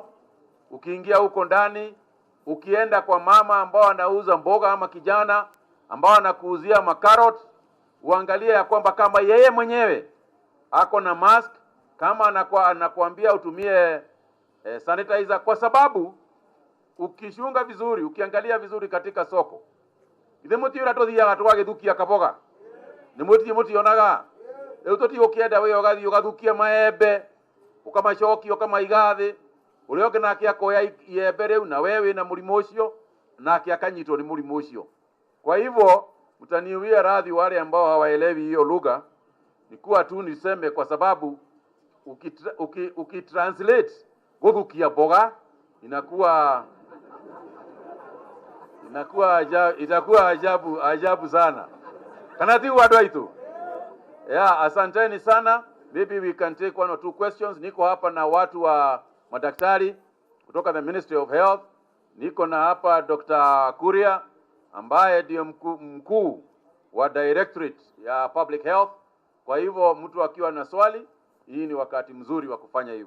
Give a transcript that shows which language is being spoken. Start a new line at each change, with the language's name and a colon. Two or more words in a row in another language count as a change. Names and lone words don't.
Swahili: Ukiingia huko ndani, ukienda kwa mama ambao anauza mboga ama kijana ambao anakuuzia makarot, uangalie ya kwamba kama yeye mwenyewe ako na mask, kama anakuambia utumie sanitizer, kwa sababu ukishunga vizuri, ukiangalia vizuri katika soko,
Kikuyu: ithe muti ura tuthiaga twagithukia kaboga ni muti onaga rĩu tuti ukienda we ugathi ugathukia maembe ukamacokia ukamaigathi uria ũngĩ nake akoya iembe rĩu na wewe na mũrimũ ũcio nake akanyitwo ni mũrimũ ũcio.
Swahili: Kwa hivyo utaniuia radhi wale ambao hawaelewi hiyo lugha, ni kuwa tu niseme, kwa sababu ukitranslate
Kikuyu: guthukia boga
Swahili: itakuwa ajabu sana.
Kikuyu: Kana ti watu aitu. Yeah,
Swahili: asanteni sana.
English: Maybe we can take one or two questions.
Swahili: Niko hapa na watu wa madaktari kutoka
English: the Ministry of Health.
Swahili: Niko na hapa Dr. Kuria ambaye ndio mkuu wa Directorate ya
English: Public Health.
Swahili: Kwa hivyo mtu akiwa na swali, hii ni wakati mzuri wa kufanya hivyo.